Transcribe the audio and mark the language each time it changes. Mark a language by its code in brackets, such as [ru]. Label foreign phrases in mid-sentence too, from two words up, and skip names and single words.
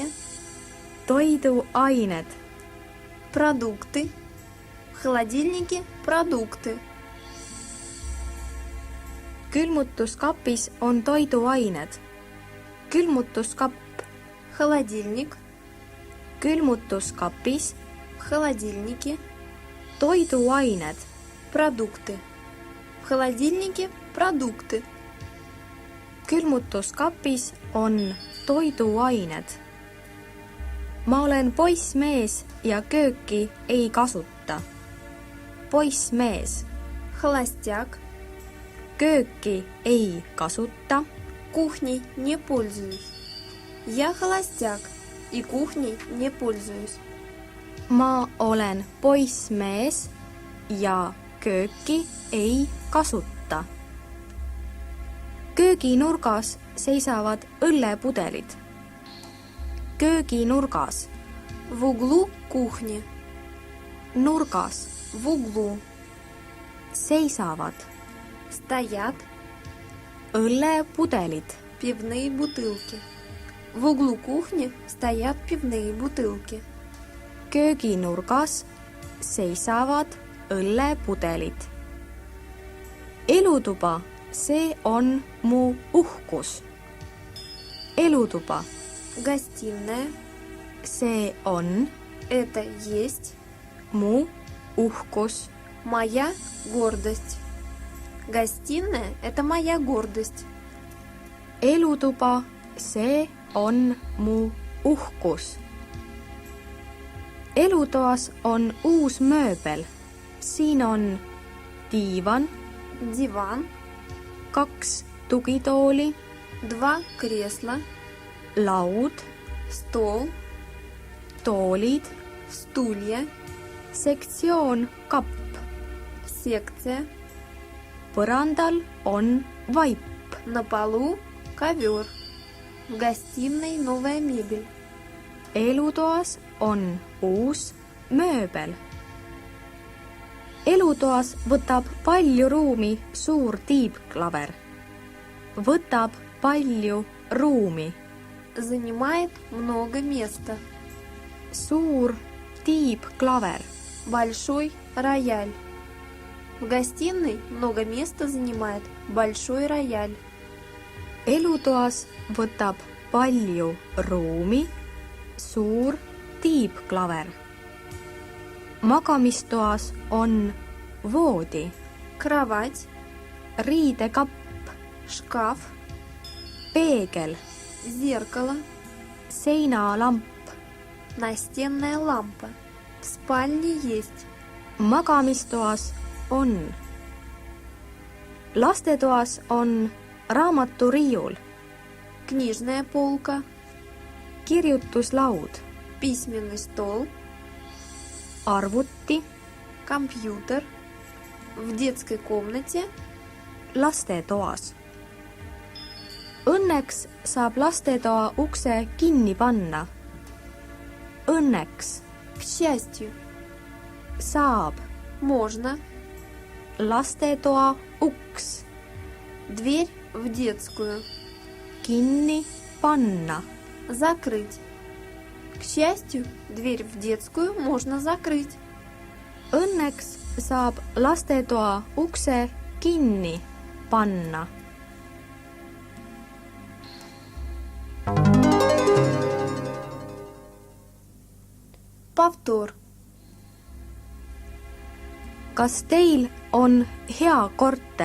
[et] toiduained. [ru] Продукты. В холодильнике продукты. [et] Külmutuskapis on toiduained. Külmutuskapp, [ru] Холодильник. [et] külmutuskapis [ru] В холодильнике. [et] toiduained. [ru] Продукты. В холодильнике продукты. [et] Külmutuskapis on toiduained. Ma olen poissmees ja kööki ei kasuta. Poissmees, [ru] Холостяк. [et] kööki ei kasuta. [ru] Кухней не пользуюсь. Я холостяк и кухней не пользуюсь. [et] Ma olen poissmees ja kööki ei kasuta. Kööginurgas seisavad õllepudelid. Kööginurgas, [ru] В углу кухни. [et] nurgas, [ru] В углу. [et] seisavad [ru] Стоят [et] õllepudelid. [ru] пивные бутылки. В углу кухни стоят пивные бутылки. [et] Kööginurgas seisavad õllepudelid. Elutuba, see on mu uhkus. Elutuba, [ru] Гостиная. [et] see on [ru] Это есть [et] mu uhkus. [ru] моя гордость. Гостиная – это моя гордость. [et] Elutuba, see on mu uhkus. Elutoas on uus mööbel. Siin on diivan, [ru] Диван, [et] 2 tugitooli, [ru] 2 кресла, [et] laud, [ru] стол, [et] toolid, [ru] стулья, [et] sektsioon kapp. [ru] секция, [et] Põrandal on vaip. [ru] на полу ковер. В гостиной новая мебель. [et] Elutoas on uus mööbel. Elutoas võtab palju ruumi suur tiibklaver. Võtab palju ruumi. [ru] Занимает много места. [et] Suur tiibklaver. [ru] Большой рояль. В гостиной много места занимает большой рояль. [et] elutoas võtab palju ruumi suur tiibklaver. Magamistoas on voodi, [ru] Кровать, [et] riidekapp, [ru] шкаф, [et] peegel, [ru] зеркало, [et] seinalamp. [ru] настенная лампа. В спальне есть. [et] Magamistoas on. Lastetoas on raamaturiiul, [ru] Книжная полка, [et] kirjutuslaud, [ru] письменный стол, [et] arvuti, [ru] компьютер. В детской комнате [et] lastetoas. Õnneks saab lastetoa ukse kinni panna. Õnneks [ru] к счастью [et] saab [ru] можно. [et] lastetoa uks [ru] Дверь в детскую [et] kinni panna. [ru] закрыть. К счастью, дверь в детскую можно закрыть. [et] Õnneks saab lastetoa ukse kinni panna. [ru] Повтор. [et] Kas teil on hea korter?